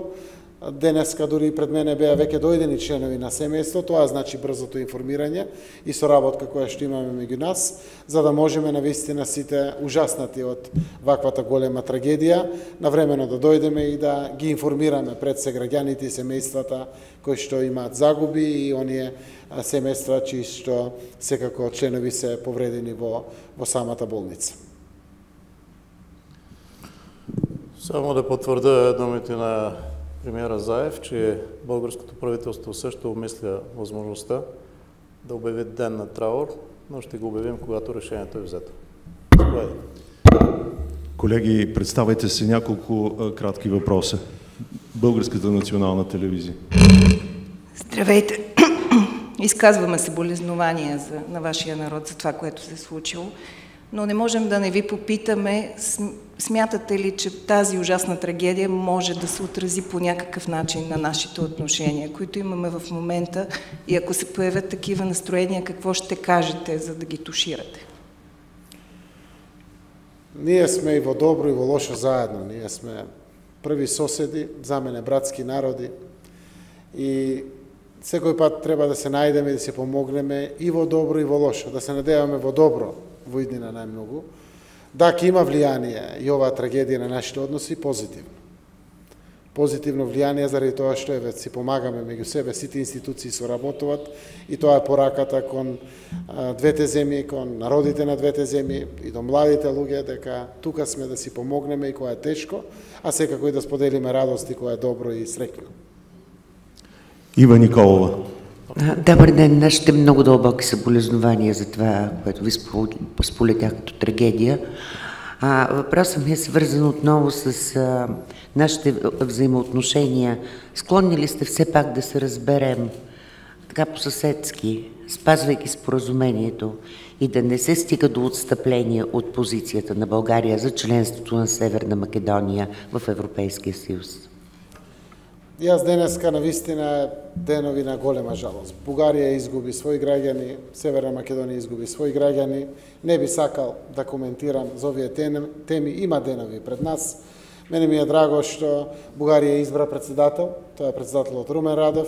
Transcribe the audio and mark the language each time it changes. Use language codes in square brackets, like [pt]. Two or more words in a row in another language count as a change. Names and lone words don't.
[mk] Денеска дури пред мене беа веќе дојдени членови на семејство, тоа значи брзото информирање и соработка која што имаме меѓу нас, за да можеме навистина сите ужаснати од ваквата голема трагедија, навремено да дојдеме и да ги информираме пред се граѓаните и семејствата кои што имаат загуби и оние семејства чии што секако членови се повредени во самата болница. [bg] Само да потврда думите на премиера Заев, че българското правителство също обмисля възможността да обяви ден на траур, но ще го обявим, когато решението е взето. Колеги, представете се няколко кратки въпроса. Българската национална телевизия. Здравейте! Изказваме съболезнования на вашия народ за това, което се е случило, но не можем да не ви попитаме, смятате ли, че тази ужасна трагедия може да се отрази по някакъв начин на нашите отношения, които имаме в момента, и ако се появят такива настроения, какво ще кажете, за да ги туширате? [mk] Ние сме и во добро и во лошо заедно. Ние сме први соседи, за мене братски народи, и секој пат треба да се најдеме и да се помогнеме и во добро и во лошо, да се надеваме во добро во иднина најмногу. Да, ќе има влијание и оваа трагедија на нашите односи позитивно. Позитивно влијание заради тоа што си помагаме меѓу себе, сите институции соработуваат, и тоа е пораката кон двете земји, кон народите на двете земји и до младите луѓе, дека тука сме да си помогнеме и кога е тешко, а секако и да споделиме радости кога е добро и среќно. [bg] Ива Николова. Добър ден, нашите много дълбоки съболезнования за това, което ви сполетях като трагедия. Въпросът ми е свързан отново с нашите взаимоотношения. Склонни ли сте все пак да се разберем така по-съседски, спазвайки споразумението, и да не се стига до отстъпление от позицията на България за членството на Северна Македония в Европейския съюз? [mk] И аз денеска навистина денови на голема жалост. Бугарија изгуби своји граѓани, Северна Македонија изгуби своји граѓани. Не би сакал да коментирам за овие теми, има денови пред нас. Мене ми е драго што Бугарија избра председател, тоа е председателот Румен Радев.